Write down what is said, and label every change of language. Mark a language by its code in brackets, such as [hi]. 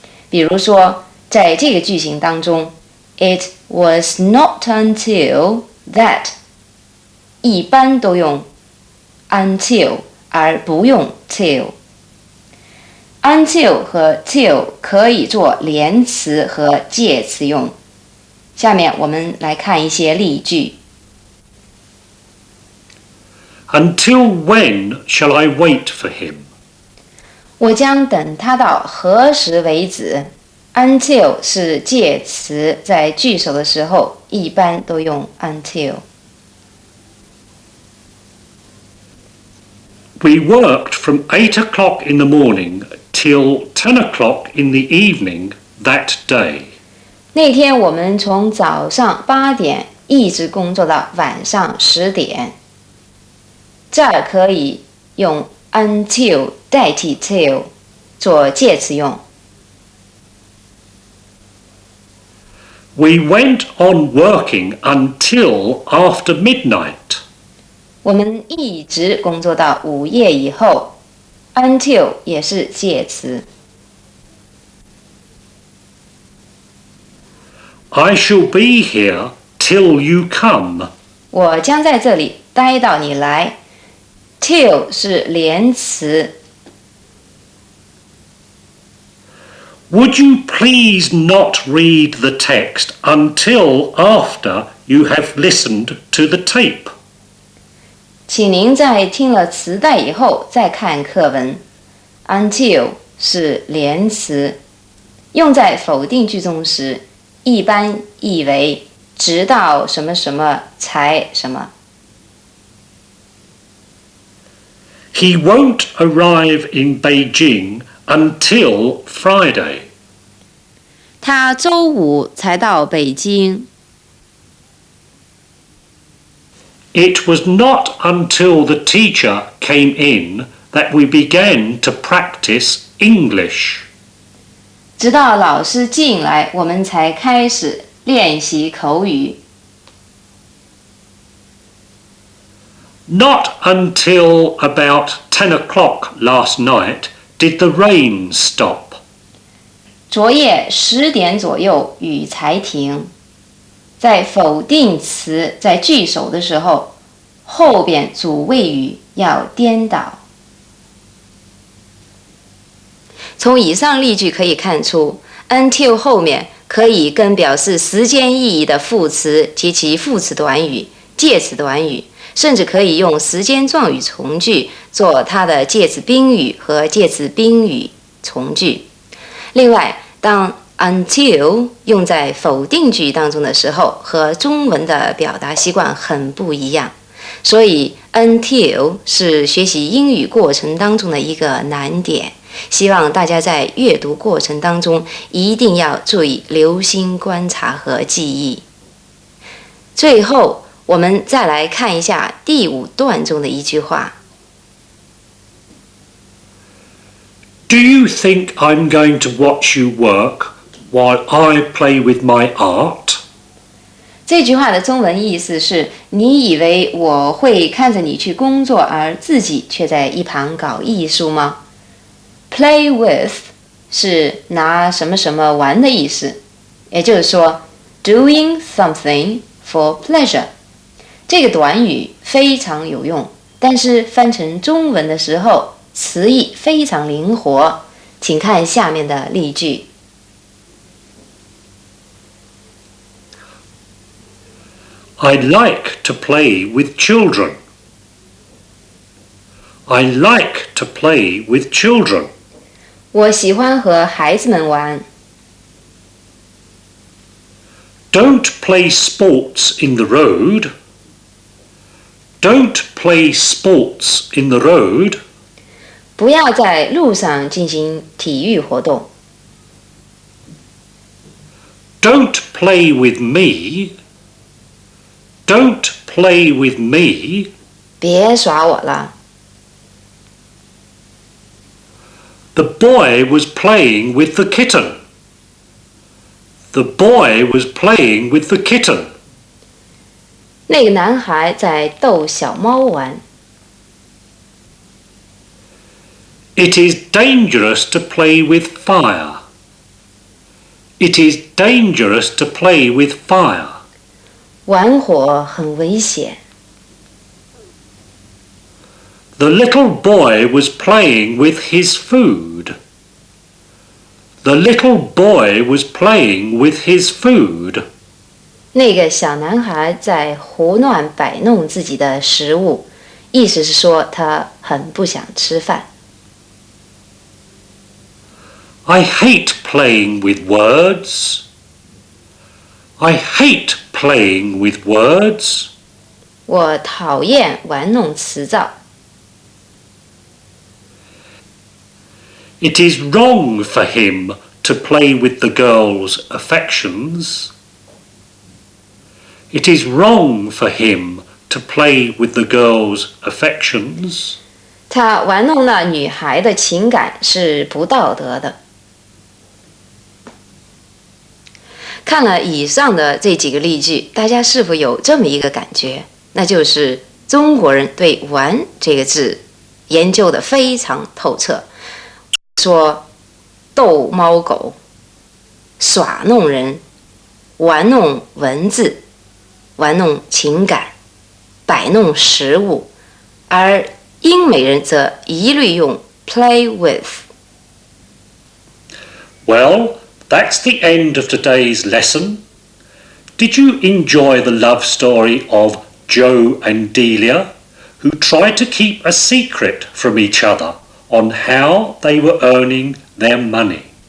[zh] 比如说，在这个句型当中 ， [en] It was not until that [zh] 一般都用 until 而不用 till。Until 和 till 可以做连词和介词用。下面我们来看一些例句。 [en] Until when shall I wait for him? [zh] 我将等他到何时为止。 Until 是介词，在句首的时候一般都用 until。 [en] We worked from 8 o'clock in the morning till 10 o'clock in the evening that day. [zh] 那天我们从早上8点一直工作到晚上10点。这儿可以用 until 代替 till 做介词用。 [en] We went on working until after midnight. [zh] 我们一直工作到午夜以后。 Until 也是介词。 [en] I shall be here till you come. [zh] 我将在这里待到你来。Till 是连词。 [en] Would you please not read the text until after you have listened to the tape? [zh] 请您在听了磁带以后再看课文。 Until 是连词，用在否定句中时，一般意为直到什么什么才什么。 [en] He won't arrive in Beijing until Friday. [zh] 他周五才到北京。 [en] It was not until the teacher came in that we began to practice English. [zh] 直到老师进来，我们才开始练习口语。 [en] Not until about 10 o'clock last night did the rain stop. [zh] 昨夜10点左右雨才停。在否定词在句首的时候，后边主谓语要颠倒。从以上例句可以看出 until 后面可以跟表示时间意义的副词及其副词短语、介词短语，甚至可以用时间状语从句做它的介词宾语和介词宾语从句。另外，当 until 用在否定句当中的时候，和中文的表达习惯很不一样，所以 until 是学习英语过程当中的一个难点。希望大家在阅读过程当中一定要注意留心观察和记忆。最后，我们再来看一下第5段中的一句话。 [en] Do you think I'm going to watch you work while I play with my art? [zh] 这句话的中文意思是：你以为我会看着你去工作，而自己却在一旁搞艺术吗？ Play with 是拿什么什么玩的意思，也就是说 [en] doing something for pleasure。 [zh] 这个短语非常有用，但是翻成中文的时候词义非常灵活，请看下面的例句。 [en] I like to play with children. I like to play with children. [zh] 我喜欢和孩子们玩。 [en] Don't play sports in the road. Don't play sports in the road. [zh] 不要在路上进行体育活动。 [en] Don't play with me. Don't play with me. [zh] 别耍我了。 [en] The boy was playing with the kitten. The boy was playing with the kitten. [zh] 那个男孩在逗小猫玩。 [en] It is dangerous to play with fire. It is dangerous to play with fire. [zh] 玩火很危险。 [en] The little boy was playing with his food. The little boy was playing with his food. [zh] 那个小男孩在胡乱摆弄自己的食物，意思是说他很不想吃饭。 [en] I hate playing with words. I hate playing with words. [zh] 我讨厌玩弄词藻。 [en] It is wrong for him to play with the girl's affections. It is wrong for him to play with the girl's affections. [zh] 他玩弄了女孩的情感是不道德的。看了以上的这几个例句，大家是否有这么一个感觉？那就是中国人对“玩”这个字研究得非常透彻。说逗猫狗、耍弄人、玩弄文字、玩弄情感、摆弄食物，而英美人则一律用 play with。 [en] Well, that's the end of today's lesson. Did you enjoy the love story of Joe and Delia, who tried to keep a secret from each other on how they were earning their money?